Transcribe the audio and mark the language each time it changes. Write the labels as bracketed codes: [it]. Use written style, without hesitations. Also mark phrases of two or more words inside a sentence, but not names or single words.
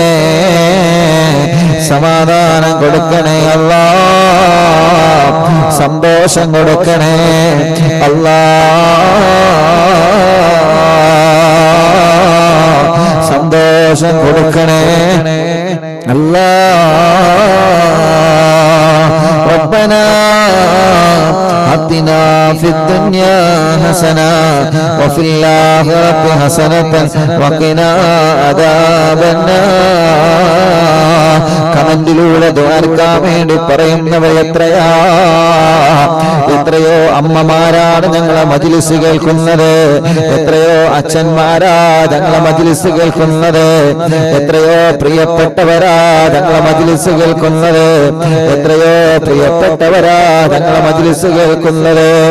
[ml] സമാധാനം കൊടുക്കണേ അല്ലാഹ്. സന്തോഷം കൊടുക്കണേ അല്ലാഹ്. സന്തോഷം കൊടുക്കണേ അല്ലാഹ്. [ar] ربنا آتنا في الدنيا حسنة وفي الآخرة حسنة وقنا عذاب النار. [ml] കമന്റിലൂടെ ദ്വാരക്കാൻ വേണ്ടി പറയുന്നവർ എത്രയാ. എത്രയോ അമ്മമാരാണ് ഞങ്ങളെ മജ്‌ലിസ് കേൾക്കുന്നത്, എത്രയോ അച്ഛന്മാരാ ഞങ്ങളെ മജ്‌ലിസ് കേൾക്കുന്നത്, എത്രയോ പ്രിയപ്പെട്ടവരാ ഞങ്ങളെ മജ്‌ലിസ് കേൾക്കുന്നത്, എത്രയോ പ്രിയപ്പെട്ടവരാ ഞങ്ങളെ മജ്‌ലിസ് കേൾക്കുന്നത്.